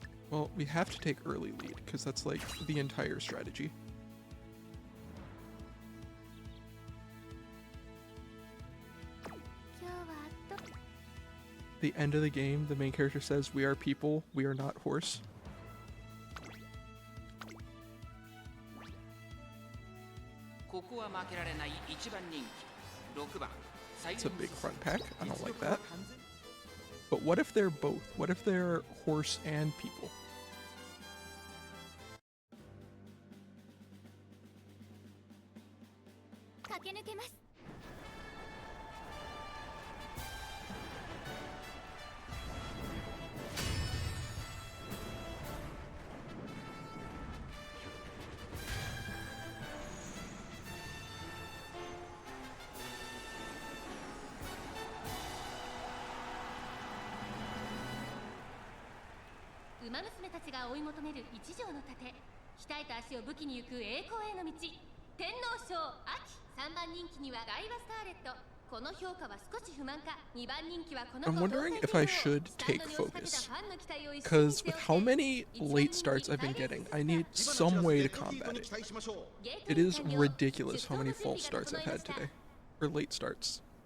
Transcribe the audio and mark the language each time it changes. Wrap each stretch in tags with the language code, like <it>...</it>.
<en>Well, we have to take early lead, because that's like the entire strategy.</en> <ja>今日はと</ja> <en>The end of the game, the main character says, "We are people, we are not horse."</en> <ja>ここは負けられない一番人気6番</ja> <en>It's a big front pack. I don't like that. But what if they're both? What if they're horse and people?</en> <ja>駆け抜けます。馬娘たちが追い求める一条の盾、鍛えた足を武器に行く栄光への道、天皇賞秋。 3番人気にはダイワスターレット。この評価は少し不満か。 2番人気はこの</ja> <en>I'm wondering if I should take focus, because with how many late starts I've been getting, I need some way to combat it. It is ridiculous how many false starts I've had today, or late starts.</en>